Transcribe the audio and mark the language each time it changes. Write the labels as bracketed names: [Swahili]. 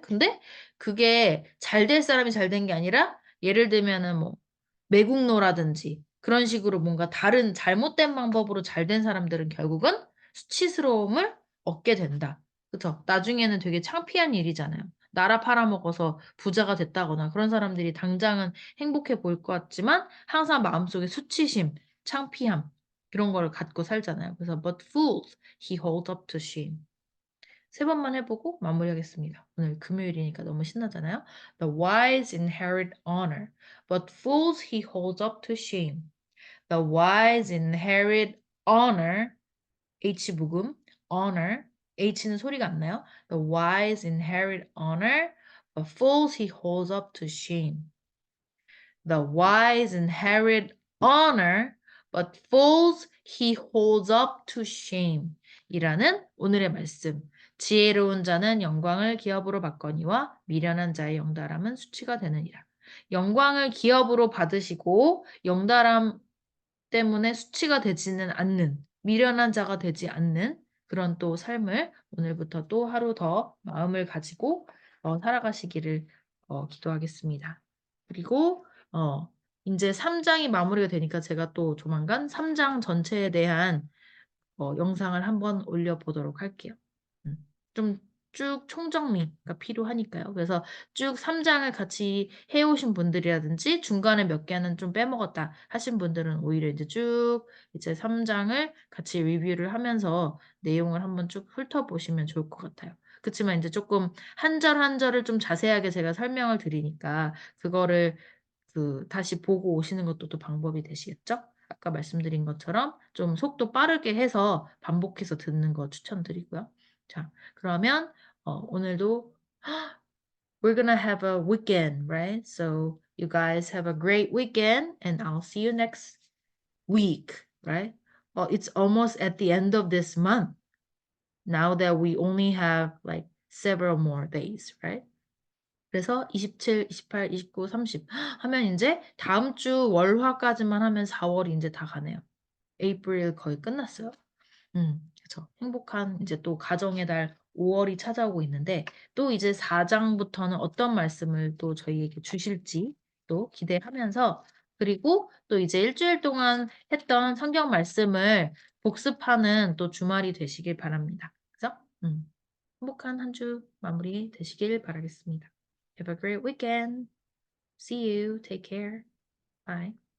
[Korean] 근데 그게 잘 될 사람이 잘 된 게 아니라 예를 들면은 뭐 매국노라든지 그런 식으로 뭔가 다른 잘못된 방법으로 잘 된 사람들은 결국은 수치스러움을 얻게 된다. 그쵸? 나중에는 되게 창피한 일이잖아요. 나라 팔아먹어서 부자가 됐다거나 그런 사람들이 당장은 행복해 보일 것 같지만 항상 마음속에 수치심, 창피함 이런 걸 갖고 살잖아요. [English] 그래서 but fools he holds up to shame. [Korean] 세 번만 해보고 마무리하겠습니다. 오늘 금요일이니까 너무 신나잖아요. [English] The wise inherit honor, but fools he holds up to shame. The wise inherit honor, H 묵음, honor, [Korean] H는 소리가 안 나요. [English] The wise inherit honor, but fools he holds up to shame. The wise inherit honor, but fools he holds up to shame. [Korean] 이라는 오늘의 말씀. 지혜로운 자는 영광을 기업으로 받거니와 미련한 자의 영달함은 수치가 되느니라. 영광을 기업으로 받으시고 영달함 때문에 수치가 되지는 않는 미련한 자가 되지 않는 그런 또 삶을 오늘부터 또 하루 더 마음을 가지고 살아가시기를 기도하겠습니다. 그리고 이제 3장이 마무리가 되니까 제가 또 조만간 3장 전체에 대한 영상을 한번 올려보도록 할게요. 좀 쭉 총정리가 필요하니까요. 그래서 쭉 3장을 같이 해오신 분들이라든지 중간에 몇 개는 좀 빼먹었다 하신 분들은 오히려 이제 쭉 이제 3장을 같이 리뷰를 하면서 내용을 한번 쭉 훑어보시면 좋을 것 같아요. 그렇지만 이제 조금 한 절 한 절을 좀 자세하게 제가 설명을 드리니까 그거를 다시 보고 오시는 것도 또 방법이 되시겠죠? 아까 말씀드린 것처럼 좀 속도 빠르게 해서 반복해서 듣는 거 추천드리고요. 자, 그러면 오늘도 [English] we're gonna have a weekend, right? So you guys have a great weekend and I'll see you next week, right? It's almost at the end of this month now that we only have like several more days, right? [Korean] 그래서 27, 28, 29, 30 하면 이제 다음 주 월화까지만 하면 4월이 이제 다 가네요. 에이프릴 거의 끝났어요. 그쵸. 행복한 이제 또 가정의 달 5월이 찾아오고 있는데 또 이제 4장부터는 어떤 말씀을 또 저희에게 주실지 또 기대하면서 그리고 또 이제 일주일 동안 했던 성경 말씀을 복습하는 또 주말이 되시길 바랍니다. 그죠? 행복한 한 주 마무리 되시길 바라겠습니다. [English] Have a great weekend. See you. Take care. Bye.